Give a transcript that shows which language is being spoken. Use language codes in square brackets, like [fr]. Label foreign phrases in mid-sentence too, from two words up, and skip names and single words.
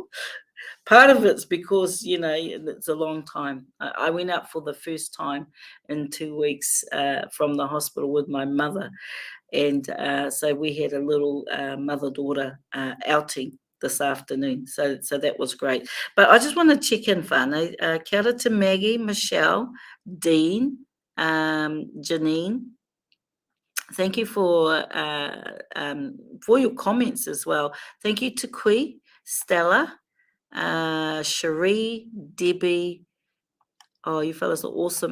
[en] Part of it's because, it's a long time. I went up for the first time in 2 weeks from the hospital with my mother. And so we had a little mother-daughter outing this afternoon. So that was great. But I just want to check in, whānau. [mi] Kia ora [en] to Maggie, Michelle, Dean, Janine. Thank you for your comments as well. Thank you to Kui, Stella, Cherie, Debbie. Oh, you fellas are awesome.